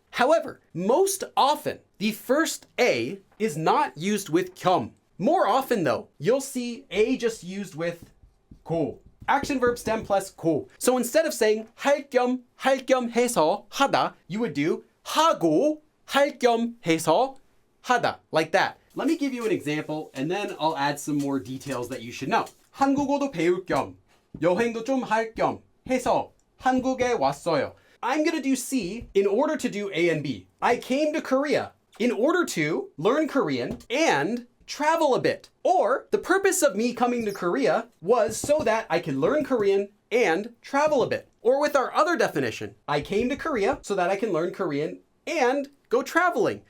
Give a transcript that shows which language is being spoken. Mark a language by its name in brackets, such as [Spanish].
[English] However, most often the first A is not used with 겸. More often though, you'll see A just used with 고. action verb stem plus 고. So instead of saying [Korean] 할 겸 해서 하다, [English] you would do [Korean] 하고 할 겸 해서 하다, [English] like that. Let me give you an example and then I'll add some more details that you should know. [Korean] 한국어도 배울 겸 여행도 좀 할 겸 해서 한국에 왔어요. [English] I'm gonna do C in order to do A and B. I came to Korea in order to learn Korean and travel a bit. Or the purpose of me coming to Korea was so that I can learn Korean and travel a bit. Or with our other definition, I came to Korea so that I can learn Korean and go traveling.